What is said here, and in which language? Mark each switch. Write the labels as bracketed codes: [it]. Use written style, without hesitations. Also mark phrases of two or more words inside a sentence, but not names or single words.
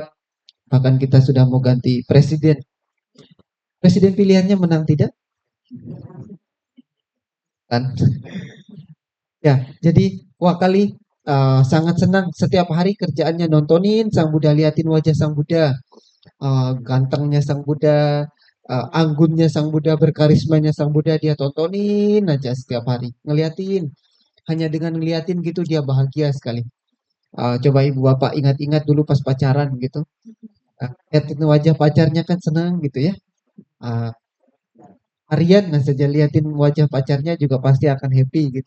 [id] Bahkan kita sudah mau ganti presiden. Presiden pilihannya menang tidak? Kan? Ya, jadi Wakali sangat senang setiap hari kerjaannya nontonin Sang Buddha, liatin wajah Sang Buddha, gantengnya Sang Buddha, anggunnya Sang Buddha, berkarismanya Sang Buddha, dia tontonin aja setiap hari, ngeliatin. Hanya dengan ngeliatin gitu dia bahagia sekali. Coba ibu bapak ingat-ingat dulu pas pacaran gitu. Liatin wajah pacarnya kan senang gitu ya. Harian saja liatin wajah pacarnya juga pasti akan happy gitu.